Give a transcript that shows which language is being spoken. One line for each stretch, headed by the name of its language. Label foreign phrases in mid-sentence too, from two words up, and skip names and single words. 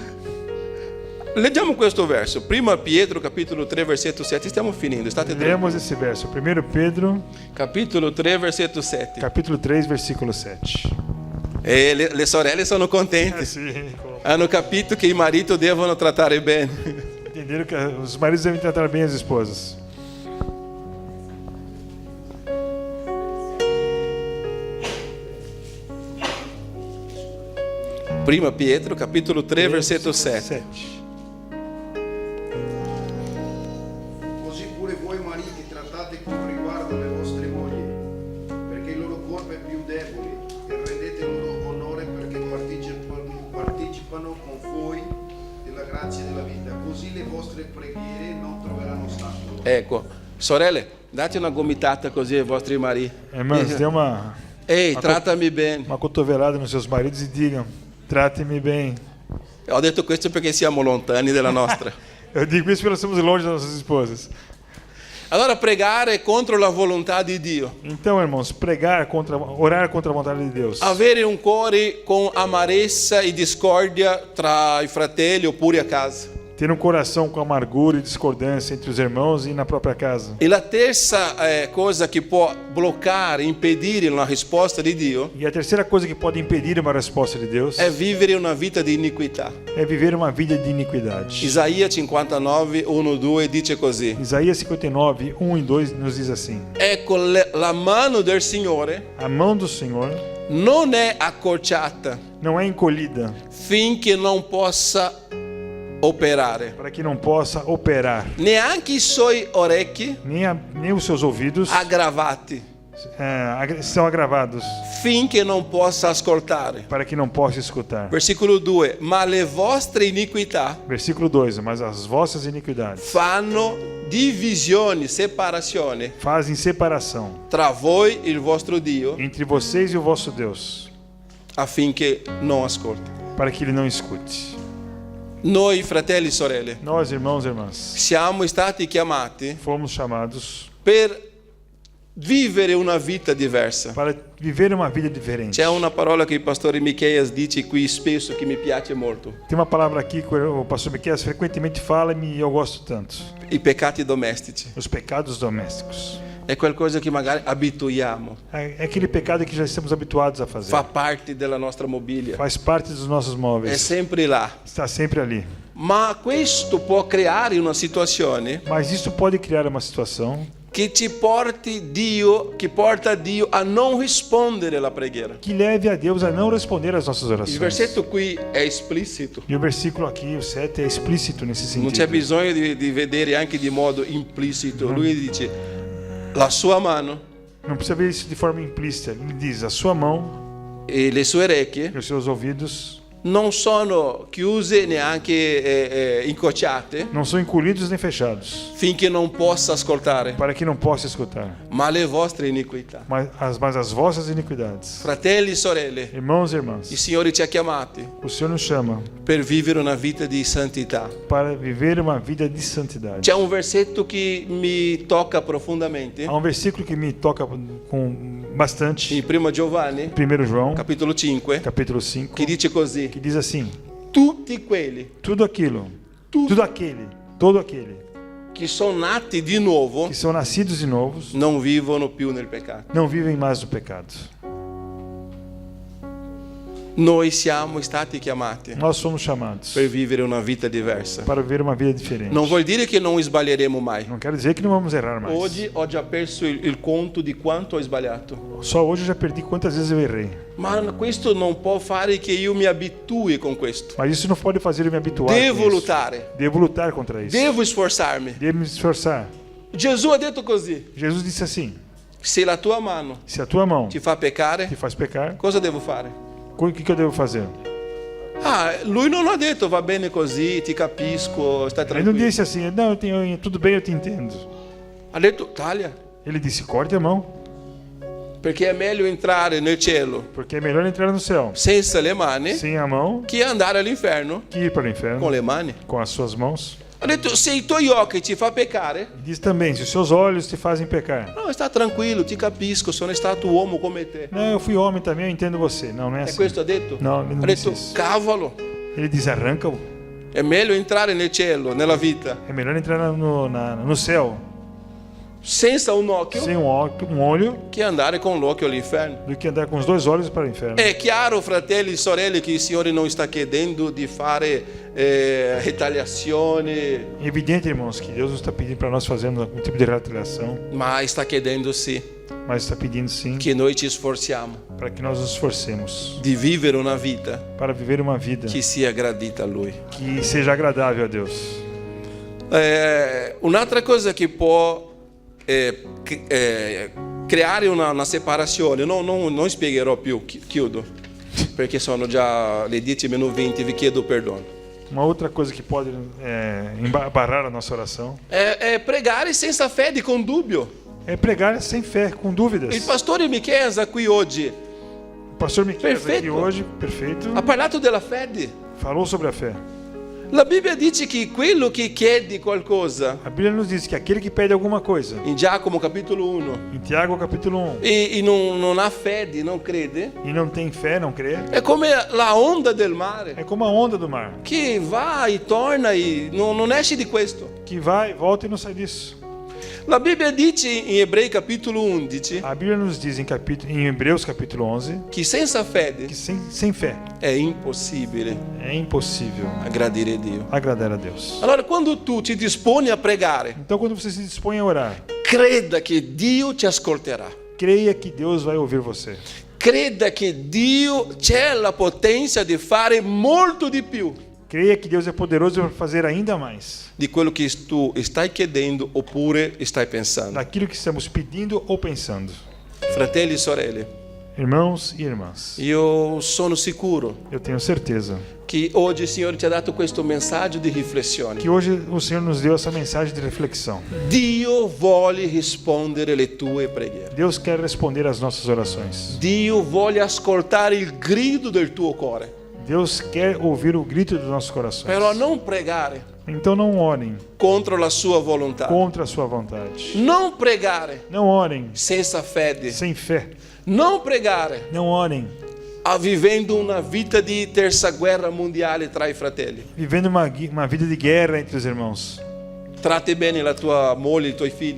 Italian: Leggiamo questo verso, prima Pietro capitolo 3 versetto 7, stiamo finendo, state tranquilli.
Portuguese: Lemos esse verso, 1 Pedro,
Italian: Capitolo 3 versetto 7.
Portuguese: capítulo 3, versículo 7.
Italian: E le sorelle sono contente,
Portuguese: Sim,
Italian: hanno capito che i mariti devono trattare bene.
Portuguese: entenderam que os maridos devem tratar bem as esposas.
Italian: Prima Pietro capitolo 3 versetto 7. 7. Così pure voi mariti trattate con riguardo le vostre mogli, perché il loro corpo è più debole, e rendete loro onore perché partecipano con voi della grazia della vita. Così le vostre preghiere non troveranno ostacolo. Ecco, sorelle, date una gomitata così ai vostri mariti.
Portuguese: Irmãs, dê uma
Italian: Ehi, trattami bene.
Portuguese: cotovelada nos seus maridos e digam: trate-me bem.
Italian: Ho detto questo perché siamo lontani della nostra.
Portuguese: Eu digo isso porque nós estamos longe das nossas esposas.
Italian: Allora pregare contro la volontà di Dio,
Portuguese: Então, irmãos, orar contra a vontade de Deus.
Italian: avere un cuore con amarezza e discordia tra i fratelli oppure a casa.
Portuguese: Ter um coração com amargura e discordância entre os irmãos e na própria casa.
Italian: E la terza cosa che può bloccare, impedire una risposta di Dio
Portuguese: E a terceira coisa que pode impedir uma resposta de Deus
Italian: è vivere una vita di iniquità.
Portuguese: é viver uma vida de iniquidade.
Italian: Isaia 59, 1, 2 dice così:
Portuguese: Isaías 59, 1 e 2 nos diz assim:
Italian: ecco la mano del Signore
Portuguese: a mão do Senhor
Italian: non è accorciata
Portuguese: não é encolhida
Italian: finché non possa operare,
Portuguese: para que não possa operar,
Italian: neanche i suoi orecchi
Portuguese: nem os seus ouvidos
Italian: aggravati
Portuguese: são agravados
Italian: finché non possa ascoltare.
Portuguese: para que não possa escutar. Versículo 2:
Italian: ma le vostre iniquità
Portuguese: Versículo 2: mas as vossas iniquidades
Italian: fanno divisione, separazione
Portuguese: fazem separação
Italian: tra voi e il vostro Dio,
Portuguese: entre vocês e o vosso Deus,
Italian: affinché non ascolti.
Portuguese: para que ele não escute.
Italian: Noi, fratelli e sorelle,
Portuguese: Nós, irmãos e irmãs,
Italian: siamo stati chiamati
Portuguese: fomos chamados
Italian: per vivere una vita diversa.
Portuguese: para viver uma vida diferente.
Italian: C'è una parola che il pastore Micheias dice qui spesso che mi piace molto:
Portuguese: Tem uma palavra aqui que o pastor Miqueias frequentemente fala e eu gosto tanto.
Italian: i peccati domestici.
Portuguese: Os pecados domésticos.
Italian: È qualcosa che magari abituiamo,
Portuguese: É aquele pecado que já estamos habituados a fazer.
Italian: fa parte della nostra mobilia,
Portuguese: Faz parte dos nossos
Italian: è
Portuguese: móveis.
Italian: sempre là.
Portuguese: Está sempre ali.
Italian: Ma questo può creare una situazione
Portuguese: Mas isso pode criar uma situação
Italian: che porta Dio a non rispondere alla preghiera.
Portuguese: que leve a Deus a não responder às nossas
Italian: Il
Portuguese: orações.
Italian: versetto qui è esplicito.
Portuguese: E o versículo aqui, o 7, é explícito nesse
Italian: Non c'è
Portuguese: sentido.
Italian: bisogno di vedere anche di modo implicito. Lui dice: la sua mano
Portuguese: Não precisa ver isso de forma implícita. Ele diz: a sua mão
Italian: e le sue orecchie
Portuguese: e os seus ouvidos
Italian: non sono chiuse neanche incrociate
Portuguese: não são encolhidos nem fechados,
Italian: finché non possa ascoltare,
Portuguese: para que não possa escutar.
Italian: ma le vostre iniquità.
Portuguese: Mas as vossas iniquidades.
Italian: Fratelli e sorelle,
Portuguese: Irmãos e
Italian: il
Portuguese: irmãs,
Italian: Signore ci ha chiamati
Portuguese: o Senhor nos chama
Italian: per vivere una vita di santità.
Portuguese: para viver uma vida de santidade.
Italian: C'è un versetto che mi tocca profondamente
Portuguese: Há um versículo que me toca com bastante.
Italian: in 1 Giovanni,
Portuguese: 1 João,
Italian: capitolo 5,
Portuguese: capítulo 5,
Italian: che dice così:
Portuguese: que diz assim:
Italian: tutti quelli
Portuguese: tudo aquele
Italian: che sono nati di nuovo
Portuguese: que são nascidos de novos
Italian: non vivono più nel peccato.
Portuguese: não vivem mais do pecado.
Italian: Noi siamo stati chiamati
Portuguese: Nós somos chamados
Italian: per vivere una vita diversa.
Portuguese: para viver uma vida diferente.
Italian: Non vuol dire che non sbaglieremo mai.
Portuguese: Não quero dizer que não vamos errar mais.
Italian: Oggi ho già perso il conto di quanto ho sbagliato.
Portuguese: Só hoje eu já perdi quantas vezes eu errei.
Italian: Ma questo non può fare che io mi abitui con questo.
Portuguese: Mas isso não pode fazer eu me habituar
Italian: Devo
Portuguese: com isso.
Italian: luttare,
Portuguese: Devo lutar contra isso.
Italian: devo sforzarmi.
Portuguese: Devo me esforçar.
Italian: Gesù ha detto così:
Portuguese: Jesus disse assim:
Italian: se la tua mano
Portuguese: se a tua mão
Italian: ti fa peccare,
Portuguese: te faz pecar,
Italian: cosa devo fare?
Portuguese: o que eu devo fazer?
Italian: Lui non ha detto va bene così, ti capisco, stai
Portuguese: Ele não
Italian: tranquillo.
Portuguese: disse assim: não, tudo bem, eu te entendo.
Italian: Ha detto taglia,
Portuguese: Ele disse: corte a mão,
Italian: perché è meglio entrare nel cielo
Portuguese: porque é melhor entrar no céu
Italian: senza le mani
Portuguese: sem a mão
Italian: che andare all'inferno
Portuguese: que ir para o inferno
Italian: con le mani.
Portuguese: com as suas mãos.
Italian: Ha detto se i tuoi occhi ti fa peccare,
Portuguese: E diz também: se os seus olhos te fazem pecar.
Italian: no, sta tranquillo, ti capisco, sono stato uomo come te.
Portuguese: Não, eu fui homem também, eu entendo você. Não, não é
Italian: E
Portuguese: assim.
Italian: questo ha detto? No, non Ha detto dice- cavolo,
Portuguese: Ele diz: arranca-o.
Italian: è meglio entrare nel cielo, nella vita,
Portuguese: É melhor entrar no céu
Italian: senza un occhio
Portuguese: sem um olho
Italian: che andare con l'occhio all'inferno.
Portuguese: do que andar com os dois olhos para o inferno.
Italian: È chiaro, fratelli e sorelle, che il Signore non sta chiedendo di fare retaliazione,
Portuguese: É evidente, irmãos, que Deus não está pedindo para nós fazermos algum tipo de retaliação,
Italian: ma sta chiedendo sì
Portuguese: mas está pedindo sim
Italian: che noi ci sforziamo
Portuguese: para que nós nos esforcemos
Italian: di vivere una vita
Portuguese: para viver uma vida
Italian: che sia gradita a Lui.
Portuguese: que seja agradável a Deus.
Italian: Un'altra cosa che può creare una separazione, non spiegherò più, chiudo, perché sono già le 10:20, vi chiedo perdono.
Portuguese: Uma outra coisa que pode barrar a nossa oração
Italian: È pregare senza fede, con dubbio.
Portuguese: é pregar sem fé, com dúvidas.
Italian: Il pastore Micheias qui oggi
Portuguese: O pastor Miqueias aqui Perfeito. hoje, perfeito,
Italian: ha parlato della fede.
Portuguese: falou sobre a fé.
Italian: La Bibbia dice che quello che chiede qualcosa,
Portuguese: A Bíblia nos diz que aquele que pede alguma coisa,
Italian: in Giacomo capitolo 1,
Portuguese: em Tiago capítulo 1,
Italian: e non ha fede, non crede,
Portuguese: e não tem fé, não crê,
Italian: è come la onda del mare,
Portuguese: é como a onda do mar,
Italian: che va e torna e non esce di questo.
Portuguese: que vai, volta e não sai disso.
Italian: La Bibbia dice in Ebrei capitolo 11
Portuguese: A Bíblia nos diz em Hebreus capítulo 11
Italian: che senza fede
Portuguese: que sem fé
Italian: è impossibile
Portuguese: é impossível
Italian: aggradire Dio.
Portuguese: agradar a Deus.
Italian: Allora quando tu ti disponi a pregare,
Portuguese: Então, quando você se dispõe a orar,
Italian: creda che Dio ti ascolterà.
Portuguese: creia que Deus vai ouvir você.
Italian: Creda che Dio c'è la potenza di fare molto di più
Portuguese: Creia que Deus é poderoso para fazer ainda mais
Italian: di quello che tu stai chiedendo oppure stai pensando.
Portuguese: daquilo que estamos pedindo ou pensando.
Italian: Fratelli e sorelle,
Portuguese: Irmãos e irmãs,
Italian: io sono sicuro
Portuguese: eu tenho certeza
Italian: che oggi il Signore ti ha dato questo messaggio di riflessione.
Portuguese: que hoje o Senhor nos deu essa mensagem de reflexão.
Italian: Dio vuole rispondere le tue preghiere.
Portuguese: Deus quer responder às nossas orações.
Italian: Dio vuole ascoltare il grido del tuo cuore.
Portuguese: Deus quer ouvir o grito dos nossos corações.
Italian: Però non pregare
Portuguese: Então não orem
Italian: contro la sua volontà.
Portuguese: contra a sua vontade.
Italian: Non pregare
Portuguese: Não orem
Italian: senza fede.
Portuguese: sem fé.
Italian: Non pregare
Portuguese: Não orem
Italian: vivendo una vita di terza guerra mondiale tra i fratelli.
Portuguese: vivendo uma vida de guerra entre os irmãos.
Italian: Tratti bene la tua moglie, i tuoi figli